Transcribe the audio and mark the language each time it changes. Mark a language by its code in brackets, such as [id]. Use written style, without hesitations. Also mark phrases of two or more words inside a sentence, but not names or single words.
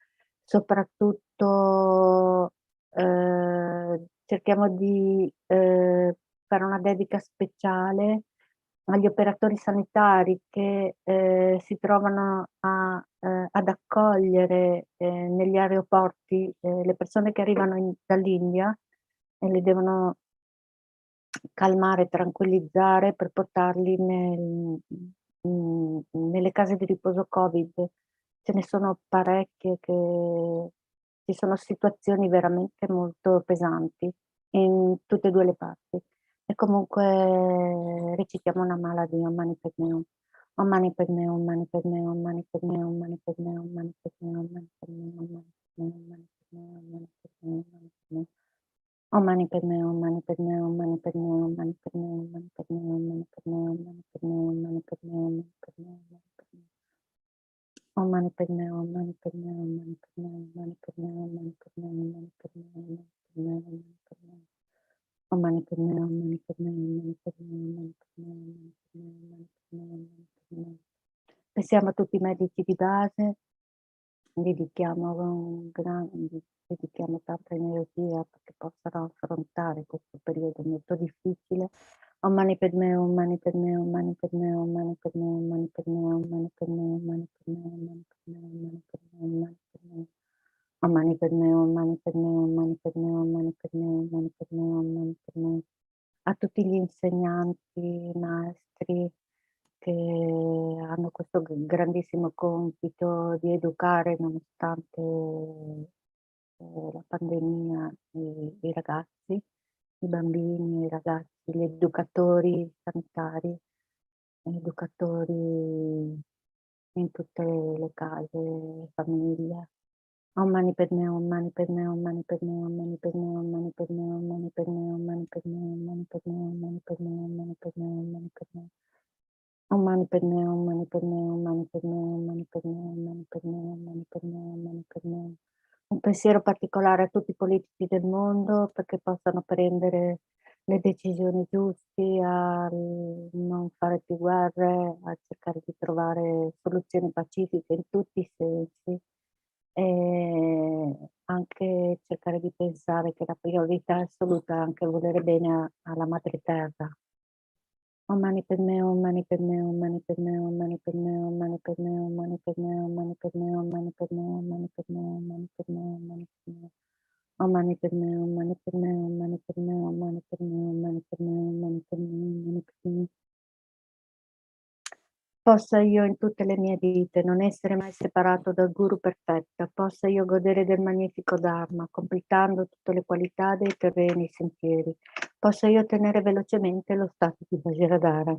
[it] Soprattutto cerchiamo di fare una dedica speciale agli operatori sanitari che si trovano ad accogliere negli aeroporti le persone che arrivano dall'India e le devono calmare, tranquillizzare per portarli nelle case di riposo Covid. Ce ne sono parecchie che ci sono situazioni veramente molto pesanti in tutte e 2 le parti. E comunque recitiamo una mala di [sa] Om Mani Padme Hum. Om Mani Padme Hum, Mani Padme Hum, Mani Padme Hum, Mani Padme Hum, Mani Padme Hum, Mani Padme Hum, Mani Padme Hum, Mani Padme Hum, Mani Padme Hum, Mani Padme Hum. Om Mani Padme Hum, Mani Padme Hum, Mani Padme Hum, Mani Padme Hum, Mani Padme Hum, Mani Padme Hum, Mani Padme Hum, Mani Padme Hum, Mani Padme Hum, Mani Padme Hum. Om Mani Padme Hum, Mani Padme Hum, Mani Padme Hum, Mani Padme Hum, Mani Padme Hum, Mani Padme Hum, Mani Padme Hum, Mani Padme Hum. Om Mani Padme Hum, Mani Padme Hum, Mani Padme Hum, Mani Padme Hum, Mani Padme Hum, Mani Padme Hum, Mani Padme Hum. [it] Pensiamo a tutti i medici di base, dedichiamo tanta energia perché possano affrontare questo periodo molto difficile. [sa] Om Mani Padme Hum, Mani Padme Hum, Mani Padme Hum, Mani Padme Hum, Mani Padme Hum, Mani Padme Hum, Mani Padme Hum, Mani Padme Hum, Mani Padme Hum, Mani Padme Hum. Om Mani Padme Hum, Mani Padme Hum, Mani Padme Hum, Mani Padme Hum, Mani Padme Hum, Mani Padme Hum. [it] A tutti gli insegnanti, maestri che hanno questo grandissimo compito di educare nonostante la pandemia i ragazzi, i bambini, i ragazzi, gli educatori sanitari, educatori in tutte le case, famiglie. [sa] Om Mani Padme, Om Mani Padme, Om Mani Padme, Om Mani Padme, Om Mani Padme, Om Mani Padme, Om Mani Padme, Om Mani Padme, Om Mani Padme, Om Mani Padme, Om Mani Padme. Om Mani Padme, Om Mani Padme, Om Mani Padme, Om Mani Padme, Om Mani Padme, Om Mani Padme, Om Mani Padme. [it] Un pensiero particolare a tutti i politici del mondo perché possano prendere le decisioni giuste, a non fare più guerre, a cercare di trovare soluzioni pacifiche in tutti i sensi e anche cercare di pensare che la priorità assoluta è anche volere bene alla madre terra. [sa] Om Mani Padme, Om Mani Padme, Om Mani Padme, Om Mani Padme, Om Mani Padme, Om Mani Padme, Om Mani Padme, Om Mani Padme, Om Mani Padme, Om Mani Padme, Om Mani Padme. Om Mani Padme, Om Mani Padme, Om Mani Padme, Om Mani Padme, Om Mani Padme, Om Mani Padme, Om Mani Padme. [it] Possa io in tutte le mie vite non essere mai separato dal Guru perfetto, possa io godere del magnifico Dharma, completando tutte le qualità dei terreni sentieri, possa io ottenere velocemente lo stato di Vajradhara.